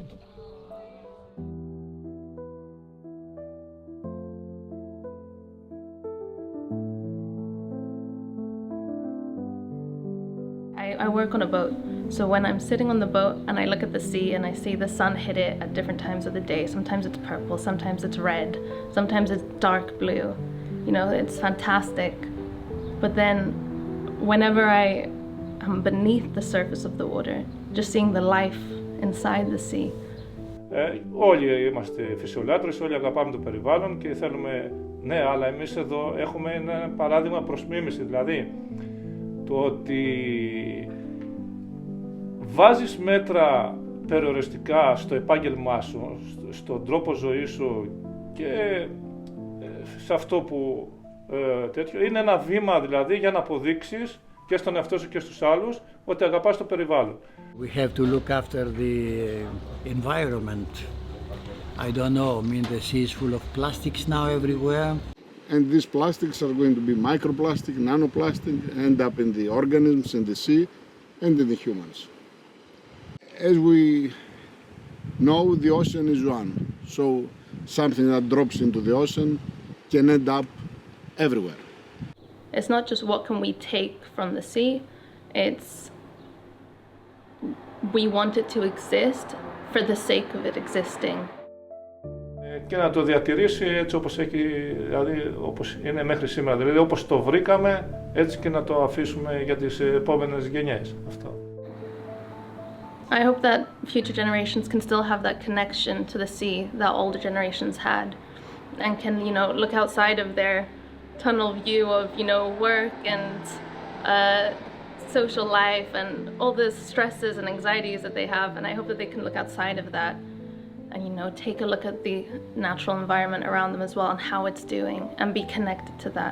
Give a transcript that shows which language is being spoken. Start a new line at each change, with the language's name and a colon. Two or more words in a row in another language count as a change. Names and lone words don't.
English: I work on a boat, so when I'm sitting on the boat and I look at the sea and I see the sun hit it at different times of the day, sometimes it's purple, sometimes it's red, sometimes it's dark blue, you know, it's fantastic. But then whenever I am beneath the surface of the water, just seeing the life inside the sea.
Greek: Όλοι είμαστε φυσιολάτρες, όλοι αγαπάμε το περιβάλλον και θέλουμε, ναι, αλλά εμείς εδώ έχουμε ένα παράδειγμα προς μίμηση, δηλαδή το ότι βάζεις μέτρα περιοριστικά στο επάγγελμά σου, στον τρόπο ζωής σου και σε αυτό που τέτοιο, είναι ένα βήμα δηλαδή για να αποδείξεις και στον εαυτό σου και στους άλλους ότι αγαπάς το περιβάλλον.
English: We have to look after the environment. I don't know, I mean the sea is full of plastics now everywhere. And these plastics are going to be microplastic, nanoplastic, end up in the organisms in the sea and in the humans. As we know, the ocean is one, so something that drops into the ocean can end up everywhere. It's not just what can we take from the sea, it's we want it to exist for the sake of it existing.
Greek: Και να το διατηρήσει έτσι όπως έχει, δηλαδή όπως είναι μέχρι σήμερα, δηλαδή όπως το βρήκαμε, έτσι και να το αφήσουμε για τις επόμενες γενιές. Αυτό.
English: I hope that future generations can still have that connection to the sea that older generations had, and can, you know, look outside of their tunnel view of, you know, work and social life and all the stresses and anxieties that they have, and I hope that they can look outside of that and, you know, take a look at the natural environment around them as well and how it's doing and be connected to that.